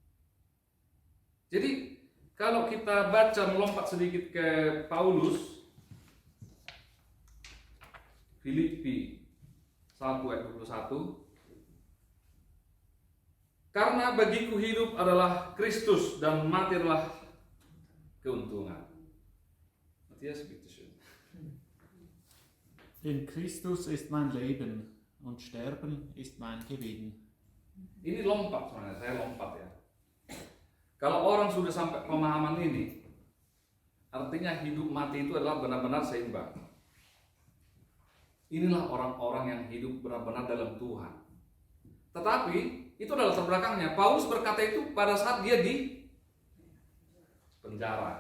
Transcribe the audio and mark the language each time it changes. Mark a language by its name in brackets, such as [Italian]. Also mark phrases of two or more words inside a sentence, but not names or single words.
[Indonesian] Jadi kalau kita baca melompat sedikit ke Paulus, Filipi 1 ayat 21, karena bagiku hidup adalah Kristus dan mati adalah keuntungan. [German] Matthias, bitte schön. Denn Christus ist mein Leben und Sterben ist mein Gewinn. [Indonesian] Ini lompat sebenarnya, saya lompat ya. Kalau orang sudah sampai pemahaman ini, artinya hidup mati itu adalah benar-benar seimbang. Inilah orang-orang yang hidup benar-benar dalam Tuhan. Tetapi itu adalah terbelakangnya. Paulus berkata itu pada saat dia di penjara.